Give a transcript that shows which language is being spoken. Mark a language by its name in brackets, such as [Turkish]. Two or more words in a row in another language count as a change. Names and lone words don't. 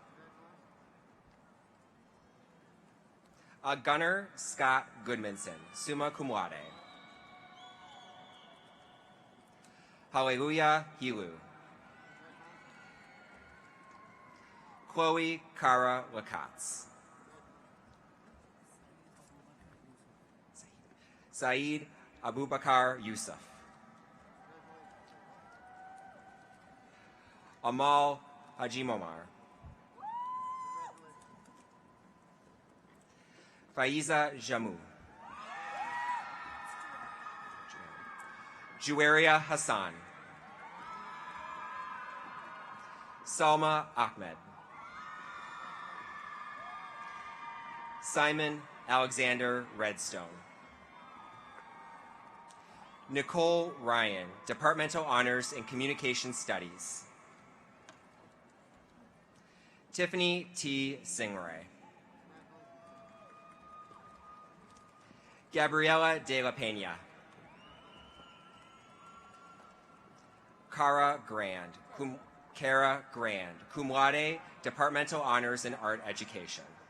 [English] Gunnar Scott Goodmanson, [Latin] summa cum laude. [English] Hallelujah Hilu. Chloe Kara Lakatz. Saeed Abubakar Yusuf. Amal Hajimomar. Faiza Jamu. Juwaria Hassan. Salma Ahmed. Simon Alexander Redstone. Nicole Ryan, Departmental Honors in Communication Studies. Tiffany T. Singray. Gabriela de la Peña. Cara Grand, [Latin] cum laude, [English] Departmental Honors in Art Education.